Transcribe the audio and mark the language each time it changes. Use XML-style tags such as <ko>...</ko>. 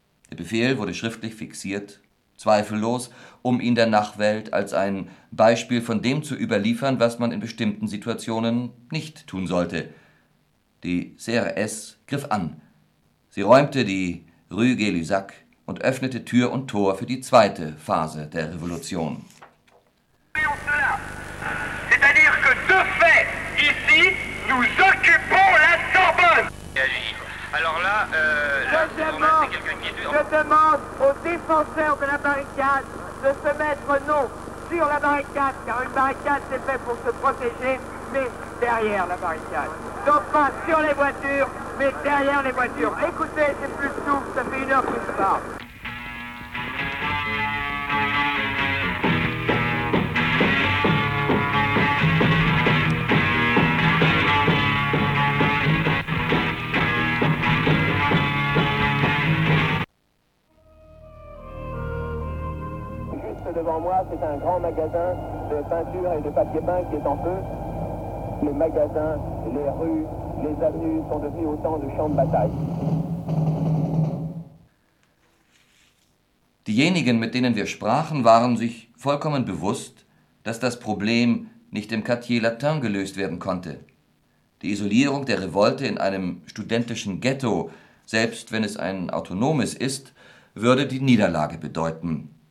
<de>Der Befehl wurde schriftlich fixiert, zweifellos, um ihn der Nachwelt als ein Beispiel von dem zu überliefern, was man in bestimmten Situationen nicht tun sollte. Die CRS griff an. Sie räumte die Rue Gay-Lussac und öffnete Tür und Tor für die zweite Phase der Revolution.</de> <fr>C'est-à-dire que de fait, ici, nous occupons la Sorbonne. Alors là, je demande aux défenseurs de la barricade de se mettre non sur la barricade, car une barricade c'est fait pour se protéger, mais derrière la barricade. Non pas sur les voitures, mais derrière les voitures. Écoutez, c'est plus souple, ça fait une heure que je parle. Devant moi, c'est un grand magasin de peinture et de papier peint qui est en feu. Les magasins, les rues, les avenues sont devenus autant de champs de bataille.</fr> <de>Diejenigen, mit denen wir sprachen, waren sich vollkommen bewusst, dass das Problem nicht im Quartier Latin gelöst werden konnte. Die Isolierung der Revolte in einem studentischen Ghetto, selbst wenn es ein autonomes ist, würde die Niederlage bedeuten.</de>